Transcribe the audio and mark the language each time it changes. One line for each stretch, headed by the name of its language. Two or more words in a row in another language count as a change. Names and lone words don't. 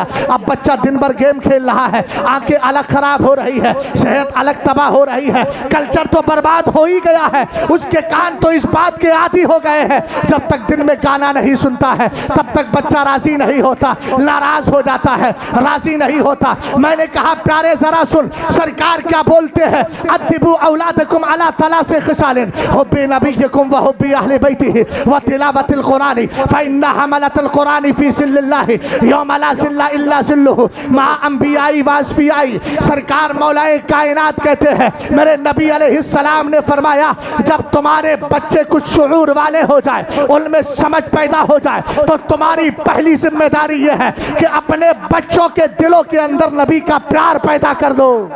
Hindi: अब बच्चा दिन भर गेम खेल रहा है, आंखें अलग खराब हो रही है, सेहत अलग तबाह हो रही है, कल्चर तो बर्बाद हो ही गया है। उसके कान तो इस बात के आदी हो गए हैं, जब तक दिन में गाना नहीं सुनता है तब तक बच्चा राजी नहीं होता, नाराज हो जाता है, राजी नहीं होता। मैंने कहा प्यारे जरा सुन, सरकार क्या बोलते हैं,
Arabic: أدبوا أولادكم على ثلاث خصال حب نبيكم وحب أهل بيته وتلاوة القرآن فإن حملة القرآن في ظل الله يوم لا ظل إلا ظله مع أنبيائه وأصفيائه.
Hindi: सरकार मौलाए कायनात कहते हैं, मेरे नबी अलैहिस्सलाम ने फरमाया, जब तुम्हारे बच्चे कुछ शुऊर वाले हो जाए, उनमें समझ पैदा हो जाए, तो तुम्हारी पहली जिम्मेदारी यह है कि अपने बच्चों के दिलों के अंदर नबी का प्यार पैदा कर दो।